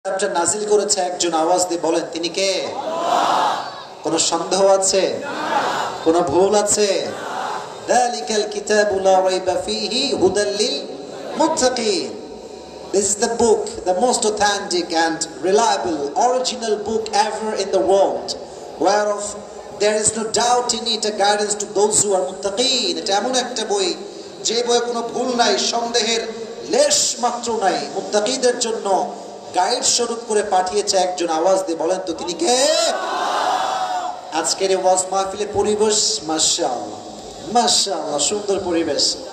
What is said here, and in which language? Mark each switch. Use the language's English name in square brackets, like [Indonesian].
[Bangla] কিতাবটা নাজিল করেছে একজন, আওয়াজ দিয়ে বলেন তিনি কে? কোনো সন্দেহ আছে? কোনো ভুল আছে? [Arabic] যালিকাল কিতাবু লা রাইবা ফীহি হুদাল লিল মুত্তাকিন। [English] This is the book, the most authentic and reliable original book ever in the world, whereof there is no doubt in it, a guidance to those who are muttaqin. [Bangla] এটা এমন একটা বই যে বইয়ে কোনো ভুল নাই, সন্দেহের লেশ মাত্র নাই, মুত্তাকিদের জন্য গাইড স্বরূপ করে পাঠিয়েছে একজন। আওয়াজ দিয়ে বলেন তো তিনি কে? আজকের এই ওয়াজ মাহফিলের পরিবেশ মাশাআল্লাহ মাশাআল্লাহ, সুন্দর পরিবেশ।